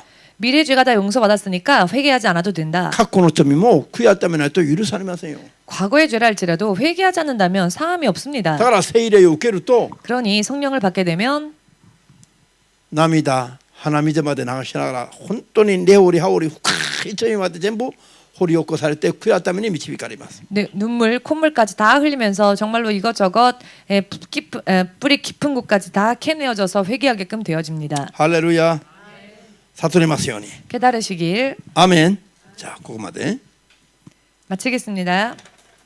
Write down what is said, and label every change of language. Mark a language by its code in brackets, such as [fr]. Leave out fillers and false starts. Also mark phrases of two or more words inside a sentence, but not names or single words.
[ko] 미래 죄가 다 용서받았으니까 회개하지 않아도 된다. [ja] 過去の罪も悔い改めないと許されませんよ。 [ko] 과거의 죄라 할지라도 회개하지 않는다면 사함이 [ja] だ [ko] 없습니다. [ja] から聖霊を受けると [ko] 그러니 성령을 받게 되면 [ja] 涙鼻水まで流しながら本当に根掘り葉掘り深い罪まで全部掘り起こされて悔い改めに導かれます。 [ko] 눈물, 콧물까지 다 흘리면서 정말로 이것저것 뿌리 깊은 곳까지 다 캐내어져서 회개하게끔 되어집니다. [ja] ハレルヤ。悟りますように。 [ko] 깨달으시길 [ja] アーメン。じゃあここまで。 [ko] 마치겠습니다.